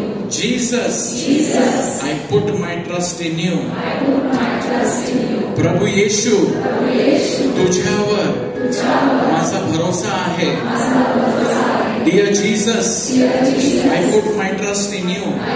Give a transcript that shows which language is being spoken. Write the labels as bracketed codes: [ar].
[en] Jesus, I put my trust in you. [mr] प्रभू येशू, तुझ्यावर माझा भरोसा आहे. [en] Dear Jesus, I put my trust in you.